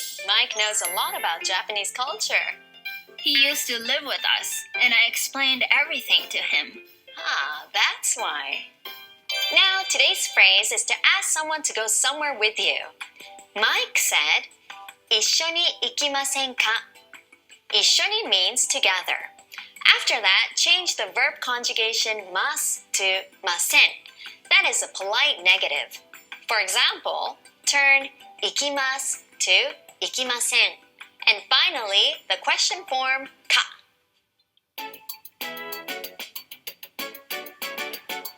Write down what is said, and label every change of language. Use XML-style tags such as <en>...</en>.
<en>Mike knows a lot about Japanese culture. He used to live with us, and I explained everything to him. Ah, that's why. Now, today's phrase is to ask someone to go somewhere with you. Mike said,</en> <ja>一緒に行きませんか?</ja> <en>一緒に means together. After that, change the verb conjugation mas to masen. That is a polite negative. For example, turn 行きます to 行きません. And finally, the question form か.</en>